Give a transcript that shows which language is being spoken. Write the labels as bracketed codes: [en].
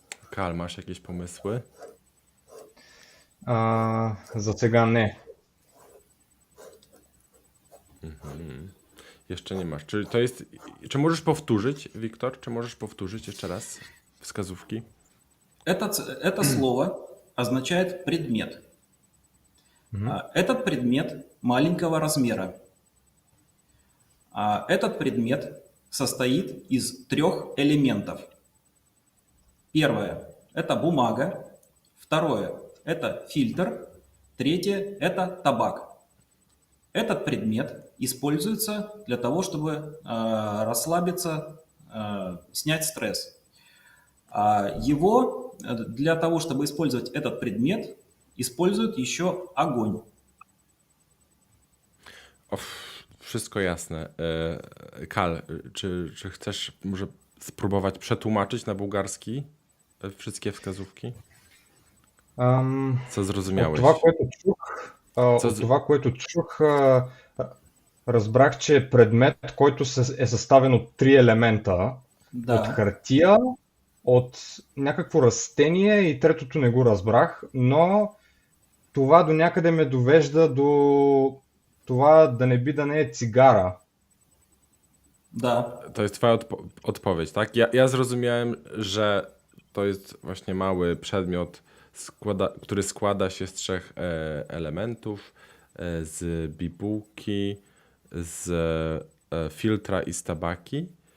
[pl] Karl, masz jakieś pomysły? [bg] За сега не. [pl] Jeszcze nie masz. Czyli to jest. Czy możesz powtórzyć, Wiktor? Czy możesz powtórzyć jeszcze raz wskazówki? [ru] Это слово означает предмет. Этот предмет маленького размера. Этот предмет состоит из 3 элементов. Первое – это бумага. Второе – это фильтр. Третье – это табак. Этот предмет используется для того, чтобы расслабиться, снять стресс. Его, для того, чтобы использовать этот предмет, используют еще огонь. [pl] Wszystko jasne. Kal, czy chcesz może spróbować przetłumaczyć na bułgarski wszystkie wskazówki? Co zrozumiałeś? [bg] От това, което чух, разбрах, че е предмет, който е съставен от 3 елемента. Да. От хартия, от някакво растение и третото не го разбрах, но това до някъде ме довежда до това да не е цигара. Da. [pl] To jest twoja odpowiedź, tak? Ja zrozumiałem, że to jest właśnie mały przedmiot, który składa się z 3 elementów, z bibułki, z filtra i z tabaki.